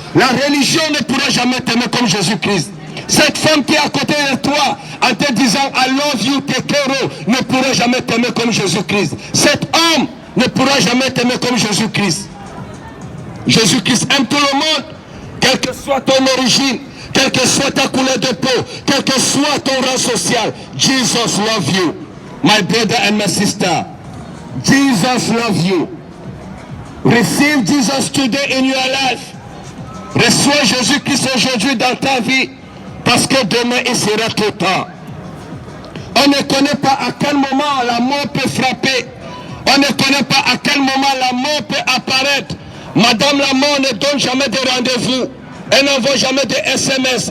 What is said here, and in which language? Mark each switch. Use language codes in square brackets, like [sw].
[fr] La religion ne pourra jamais t'aimer comme Jésus-Christ. Cette femme qui est à côté de toi, en te disant [en] I love you, [es] te quiero, [fr] ne pourra jamais t'aimer comme Jésus-Christ. Cet homme ne pourra jamais t'aimer comme Jésus-Christ. Jésus-Christ aime tout le monde, quelle que soit ton origine, quelle que soit ta couleur de peau, quel que soit ton rang social. [en] Jesus love you, my brother and my sister. Jesus love you. Receive Jesus today in your life. [fr] Reçois Jésus-Christ aujourd'hui dans ta vie, parce que demain il sera trop tard. On ne connaît pas à quel moment la mort peut frapper. On ne connaît pas à quel moment la mort peut apparaître. Madame la mort ne donne jamais de rendez-vous. Elle n'envoie jamais de SMS.